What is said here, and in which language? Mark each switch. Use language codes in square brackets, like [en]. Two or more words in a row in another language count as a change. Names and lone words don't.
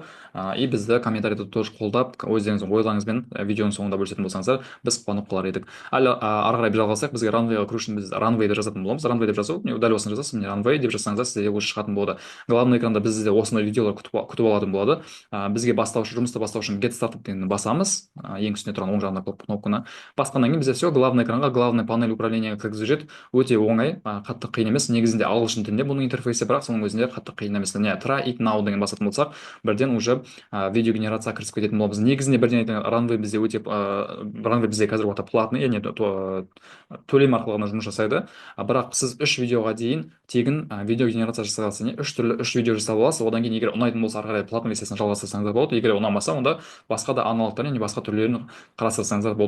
[kk] И бізді комментарийде тоже қолдап, өздеріңіздің ойларыңызбен видеоның соңында бөлісетін болсаңыздар, біз қуанып қалар едік. Әлі ары қарай жалғасақ, бізге ранвейға кіру үшін біз ранвейді жазатын боламыз. Ранвей деп жазу, дәл осыны жазасыз, міне ранвей деп жазсаңыздар сізде уже шығатын болады. Главный экранда бізде осындай видеолар күтіп алатын болады. Бізге бастаушы, жұмысты бастау үшін [en] get started [kk] дегенді басамыз, ең үстіне тұрған оң жағында кнопканы басқаннан кейін бізде [ru] все главный [kk] экранға, [ru] главный панель управления [kk] кіргізіп жібереді. Өте оңай, қатты қиын емес. Негізінде ағылшын тілінде бұның интерфейсі, бірақ соның өзінде қатты қиын емес. [en] Try it now [kk] деген басатын болсақ, бірден уже видео генерация кірісіп кететін боламыз. Негізінде бірден айтайын, ранвей бізде ранвей бізде қазіргі уақытта платный, яғни төлем арқылы ғана жұмыс жасайды. Бірақ сіз 3 видеоға дейін тегін видео генерация жасай аласыз. Үш видео жасап аласыз. Одан кейін егер ұнайтын болса ары қарай платный версиясын жалғастырсаңыз болады. Егер ұнамаса, онда басқа да аналогтар, яғни басқа түрлерін қарастырсаңыздар болды.